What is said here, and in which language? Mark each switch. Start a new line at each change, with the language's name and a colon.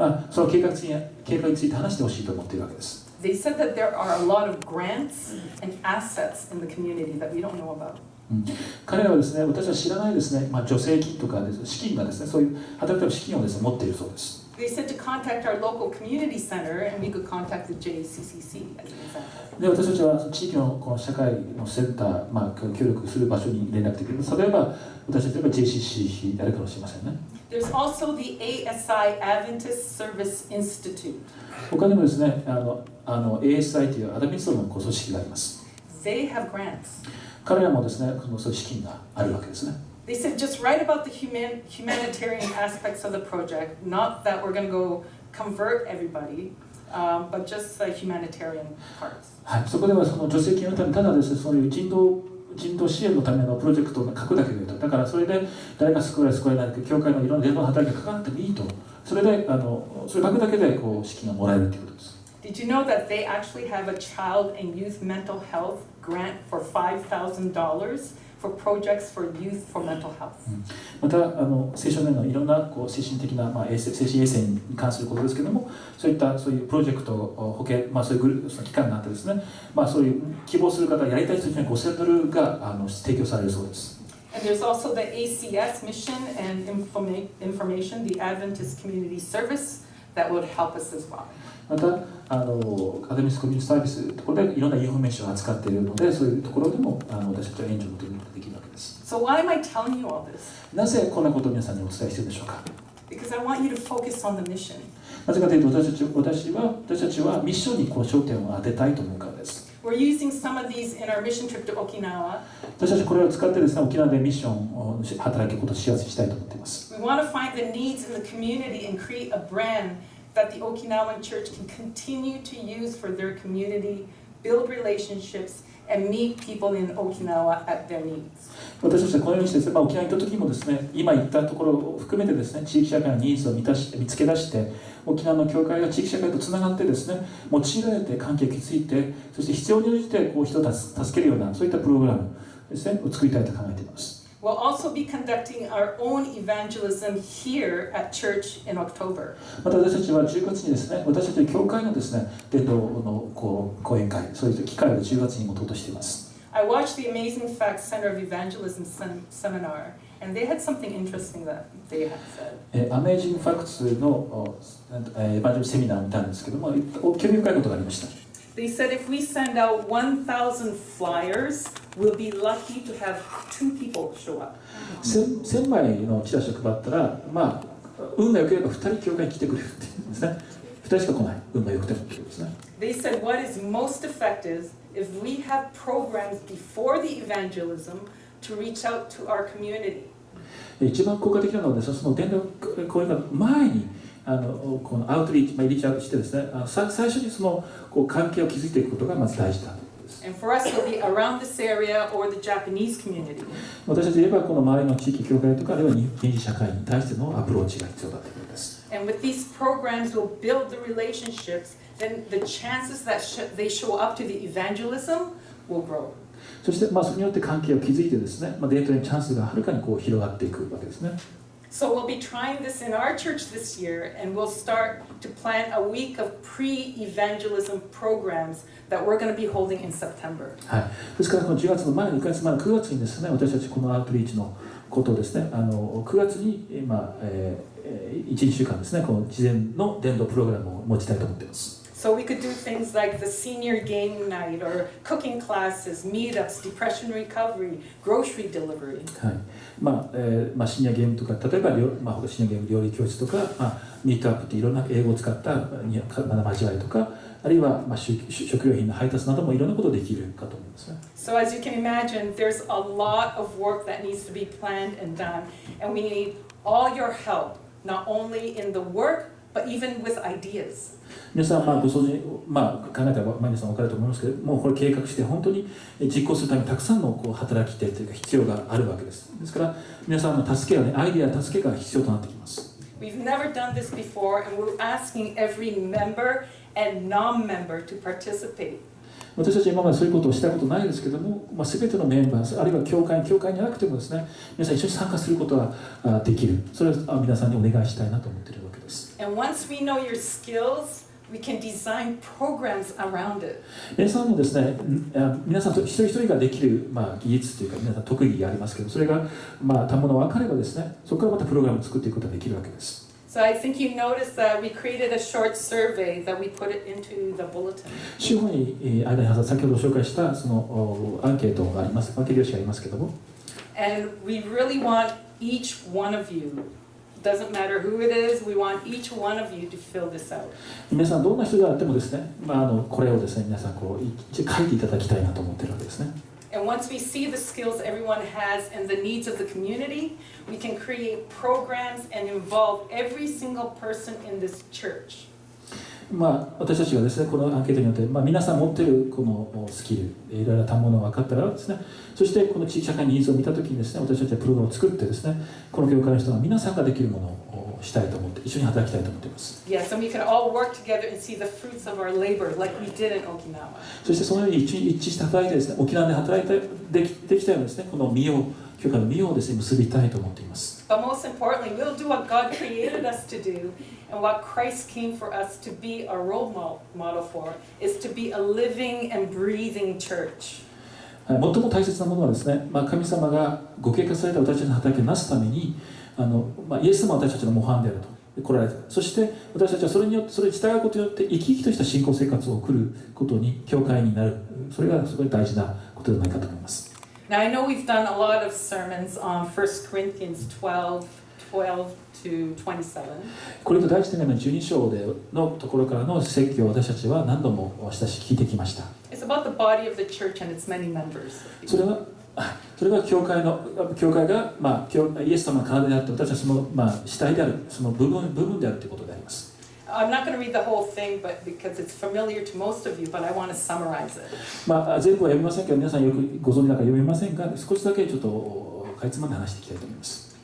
Japanese: その計画について話してほしいと思っているわけです。
English: They said that there are a lot of grants and assets in the community that we don't know about.
Japanese: 彼らはですね、私は知らないですね、助成金とかです資金がですね、そういう働くための資金をですね、持っているそうです。
English: They said to contact our local community center and we could contact the JCCC as an example.
Japanese: で、私たちは地域のこの社会のセンター、協力する場所に連絡できる。例えば、私たちは JCCC であるかもしれませんね。
English: There's also the ASI Adventist Service Institute.
Japanese: 他にもですね、ASI というアドミニストの組織があります。
English: They have grants.
Japanese: 彼らもですね、そういう資金があるわけですね。
English: They said just write about the humanitarian aspects of the project, not that we're going to go convert everybody, but just the humanitarian parts.
Japanese: はい、そこではその助成金のためにただですね、そういう人道支援のためのプロジェクトを書くだけでだからそれで誰が救われないか教会のいろんな伝道の働きがかかってもいいとそれでそれ額だけでこう資金がもらえるということです。
English: Did you know that they actually have a child and youth mental health grant for $5,000 for projects for youth for mental health?
Japanese: また青少年のいろんなこう精神的な、精神衛生に関することですけれども、そういうプロジェクト保険、そういうグループの機関があってですね、そういう希望する方、やりたい人には$5,000が提供されるそうです。
English: And there's also the ACS mission and information, the Adventist Community Service, that would help us as well.
Japanese: またアドミスコミュニティサービスというところでいろんなインフォメーションを扱っているので、そういうところでも私たちは援助を求めることができるわけです。
English: So why am I telling you all this?
Japanese: なぜこんなことを皆さんにお伝えしているでしょうか。
English: Because I want you to focus on the mission.
Japanese: なぜかというと私たちはミッションにこう焦点を当てたいと思うからです。
English: We're using some of these in our mission trip to Okinawa.
Japanese: 私たちこれを使ってですね、沖縄でミッションを働くことをしやすくしたいと思っています。
English: We want to find the needs in the community and create a brand that the Okinawan church can continue to use for their community, build relationships, and meet people in Okinawa at their needs.
Japanese: 私たちはこのようにしてですね、沖縄に行った時もですね、今言ったところを含めてですね、地域社会のニーズを見つけ出して、沖縄の教会が地域社会とつながってですね、用いられて関係を築いて、そして必要に応じてこう人を助けるようなそういったプログラムですね、を作りたいと考えています。
English: We'll also be conducting our own evangelism here at church in October.
Japanese: また私たちは10月にですね、私たちの教会のですね、伝道の講演会、そういう機会を10月に持とうとしています。
English: I watched the Amazing Facts Center of Evangelism seminar, and they had something interesting that they had said.
Japanese: Amazing Facts のエヴァンジェリセミナーを見たんですけども、興味深いことがありました。
English: They said if we send out 1,000 flyers, we'll be lucky to have 2 people show up.
Japanese: 1000枚のチラシを配ったら、運が良ければ2人教会に来てくれるっていうんですね。 2人しか来ない、運が良くてもっていうことですね。
English: They said what is most effective if we have programs before the evangelism to reach out to our community.
Japanese: 一番効果的なのはですね、その伝道講演会の前にこのアウトリーチ、リーチアウトしてですね、最初にその関係を築いていくことがまず大事だということです。
English: And for us, it'll be around this area or the Japanese community.
Japanese: 私たちで言えばこの周りの地域教会とかあるいは日本社会に対してのアプローチが必要だということです。
English: And with these programs, we'll build the relationships. Then the chances that they show up to the evangelism will grow.
Japanese: そしてそれによって関係を築いてですね、デートにチャンスがはるかに広がっていくわけですね。
English: So we'll be trying this in our church this year, and we'll start to plan a week of pre-evangelism programs that we're going to be holding in September.
Japanese: はい。ですからこの10月の前の1ヶ月前の9月にですね、私たちこのアウトリーチのことをですね、9月に1、2週間ですね、この事前の伝道プログラムを持ちたいと思っています。
English: So we could do things like the senior game night or cooking classes, meetups, depression recovery, grocery delivery.
Japanese: はい。シニアゲームとか、例えばシニアゲーム料理教室とか、ミートアップっていろんな英語を使った交わりとか、あるいは食料品の配達などもいろんなことできるかと思いますね。
English: So as you can imagine, there's a lot of work that needs to be planned and done, and we need all your help, not only in the work, but even with ideas.
Japanese: 皆さんご想像考えたら皆さん分かると思いますけども、これ計画して本当に実行するためにたくさんの働き手というか必要があるわけです。ですから皆さんの助けはアイデア助けが必要となってきます。
English: We've never done this before, and we're asking every member and non-member to participate.
Japanese: 私たちは今までそういうことをしたことないですけども、全てのメンバー、あるいは教会になくてもですね、皆さん一緒に参加することができる。それを皆さんにお願いしたいなと思っているわけです。
English: And once we know your skills, we can design programs around it.
Japanese: 皆さんもですね、皆さん一人一人ができる技術というか、皆さん特技がありますけど、それがたもの分かればですね、そこからまたプログラムを作っていくことができるわけです。
English: So I think you noticed that we created a short survey that we put it into the bulletin.
Japanese: 週報に間に先ほど紹介したそのアンケートがあります、アンケート用紙がありますけども。
English: And we really want each one of you, doesn't matter who it is, we want each one of you to fill this out.
Japanese: 皆さんどんな人であってもですね、これをですね、皆さん一応書いていただきたいなと思っているわけですね。
English: And once we see the skills everyone has and the needs of the community, we can create programs and involve every single person in this church.
Japanese: 私たちがですね、このアンケートによって、皆さん持っているこのスキル、いろいろなものが分かったらですね、そしてこの地域社会のニーズを見たときにですね、私たちはプログラムを作ってですね、この教会の人が皆さんができるものをしたいと思って、一緒に働きたいと思っています。
English: Yes, and we can all work together and see the fruits of our labor like we did in Okinawa.
Japanese: そしてそのように一致して働いてですね、沖縄で働いてできたようにですね、この実を、教会の実をですね、結びたいと思っています。
English: But most importantly, we'll do what God created us to do and what Christ came for us to be a role model for is to be a living and breathing church.
Japanese: 最も大切なものはですね、神様がご計画された私たちの働きをなすために、イエス様は私たちの模範であると来られた。そして私たちはそれに従うことによって生き生きとした信仰生活を送ることに教会になる。それがすごい大事なことではないかと思います。
English: Now I know we've done a lot of sermons on 1 Corinthians 12 to 27.
Japanese: コリント第一手紙の12章のところからの説教を私たちは何度も聞いてきました。
English: It's about the body of the church and its many members.
Japanese: それは教会が、イエス様の体であって私はその、主体であるその部分であるということであります。
English: I'm not going to read the whole thing, but because it's familiar to most of you, but I want to summarize it.
Japanese: 全部は読みませんけど、皆さんよくご存知だから読みませんが、少しだけちょっとかいつまんで話していきたいと思います。